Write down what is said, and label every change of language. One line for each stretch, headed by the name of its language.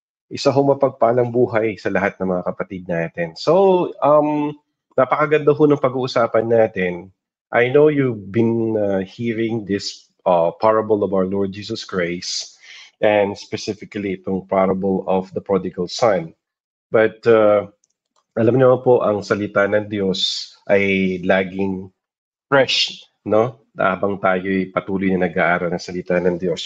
Filipino: Isa ho mapagpalang buhay sa lahat ng mga kapatid natin. So, napakaganda ho ng pag-uusapan natin.
English: I know you've been hearing this parable of our Lord Jesus Christ and specifically itong parable of the prodigal son.
Filipino: But alam niyo po, ang salita ng Diyos ay
English: laging fresh,
Filipino: no? Habang tayo'y patuloy na nag-aaral ng salita ng Diyos.